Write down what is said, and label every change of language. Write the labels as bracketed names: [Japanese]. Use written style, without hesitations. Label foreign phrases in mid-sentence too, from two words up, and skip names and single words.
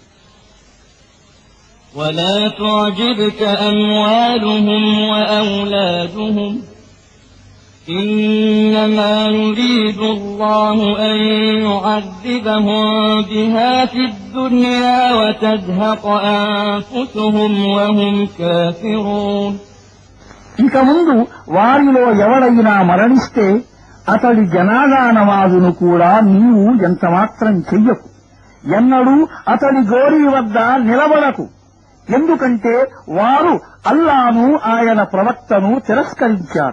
[Arabic] ولا تعجبك أموالهم وأولادهم إنما يريد الله أن يعذبهم بها في الدنيا وتزهق أنفسهم وهم كافرون [Telugu] ఇక ముందు వారిలో ఎవడైనా మరణిస్తే అతడి జనాజా నమాజును కూడా నీవు ఎంతమాత్రం చెయ్యకు. ఎన్నడూ అతడి గోరీ వద్ద నిలబడకు. ఎందుకంటే వారు అల్లాను ఆయన ప్రవక్తను తిరస్కరించారు.